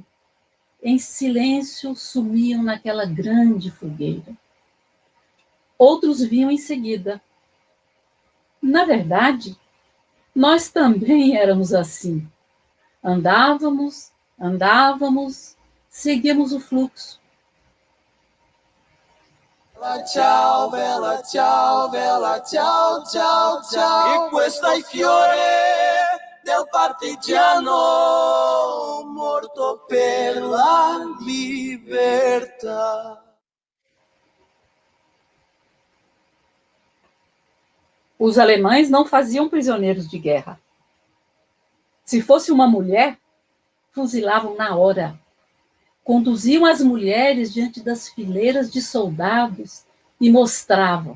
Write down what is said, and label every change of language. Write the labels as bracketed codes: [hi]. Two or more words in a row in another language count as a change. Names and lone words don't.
[pt] Em silêncio sumiam naquela grande fogueira. Outros vinham em seguida. Na verdade, nós também éramos assim. Andávamos, seguíamos o fluxo. [it] Bella ciao, ciao, ciao, ciao. E questa i fiore del partigiano morto per la libertà. [pt] Os alemães não faziam prisioneiros de guerra. Se fosse uma mulher, fuzilavam na hora. Conduziam as mulheres diante das fileiras de soldados e mostravam.